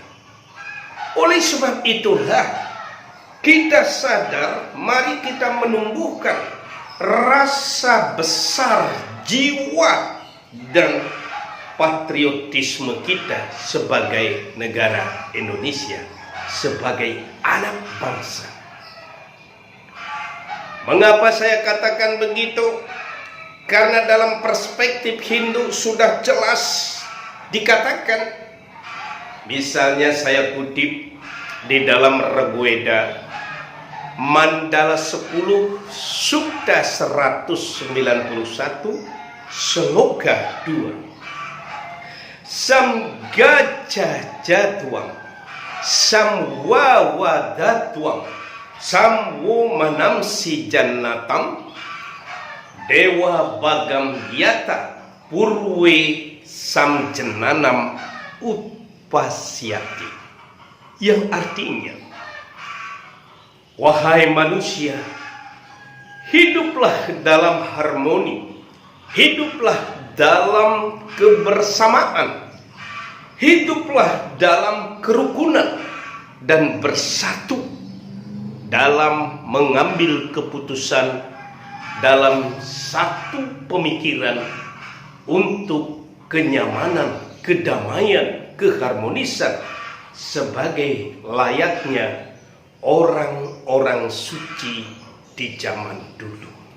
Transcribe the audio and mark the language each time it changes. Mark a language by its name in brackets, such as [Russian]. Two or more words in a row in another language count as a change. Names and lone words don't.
[Indonesian] Oleh sebab itulah kita sadar, mari kita menumbuhkan rasa besar jiwa dan patriotisme kita sebagai negara Indonesia, sebagai anak bangsa. Mengapa saya katakan begitu? Karena dalam perspektif Hindu sudah jelas dikatakan, misalnya saya kutip di dalam Rigveda Mandala 10 Sukta 191 Sloka 2, Samgajajatwam [Sanskrit] Samwawadatwam Samwo manamsi jannatam Dewa Bagam Yata Purwe Samjenanam Utpasyati, [Indonesian] yang artinya, wahai manusia, hiduplah dalam harmoni, hiduplah dalam kebersamaan, hiduplah dalam kerukunan, dan bersatu dalam mengambil keputusan dalam satu pemikiran untuk kenyamanan, kedamaian, keharmonisan sebagai layaknya orang-orang suci di zaman dulu.